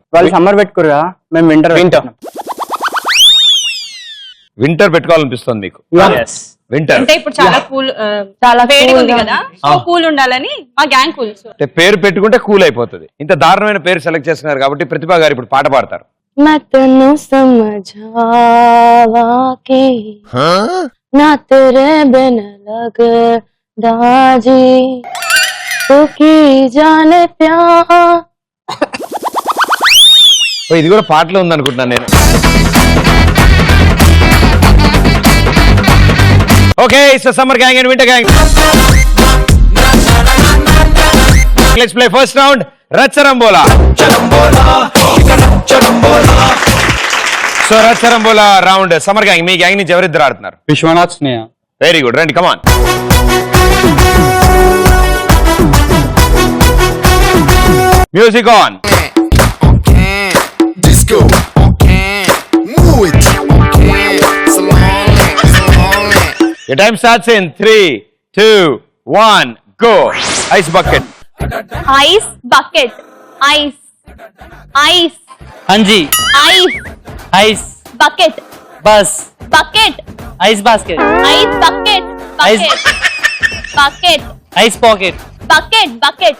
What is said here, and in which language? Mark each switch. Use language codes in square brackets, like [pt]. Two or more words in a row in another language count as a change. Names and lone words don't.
[te] వాళ్ళు సమ్మర్ పెట్టుకోరు కదా మేము వింటర్ వింటర్ పెట్టుకోవాలనిపిస్తుంది మీకు వింటర్ అంటే ఇప్పుడు చాలా కూల్ చాలా వేడి cool ఉంది గా కదా [en] so cool [te] ఉండాలని మా [en] gang cool [te] అంటే పేరు పెట్టుకుంటే కూల్ అయిపోతుంది ఇంత దారుణమైన పేరు సెలెక్ట్ చేస్తున్నారు కాబట్టి ప్రతిభ గారు ఇప్పుడు పాట పాడతారు [pa] ਮੈਂ ਤੈਨੂੰ ਸਮਝਾਵਾਂ ਕਿ ਨਾ ਤੇਰੇ ਬਿਨ ਲਗਦਾ ਜੀ ਤੂੰ ਕੀ ਜਾਣੇ ਪਿਆਰ [te] ఓ, ఇది కూడా పాటలో ఉంది అనుకుంటున్నాను నేను [en] okay so summer gang and winter gang let's play first round [te] రచ్చరంబోలా సో రచ్చరంబోలా [en] round summer gang [te] మీ గ్యాంగ్ నుంచి ఎవరిద్దరు ఆడుతున్నారు విశ్వనాథ్ స్నేహ. [en] very good రండి come on music on Disco move it Your time starts in 3, 2, 1, go. Ice bucket. ice bucket ice ice అంజీ. ఐస్ ఐస్ బకెట్ బస్ బకెట్ ice basket ice bucket bucket bucket ice pocket bucket bucket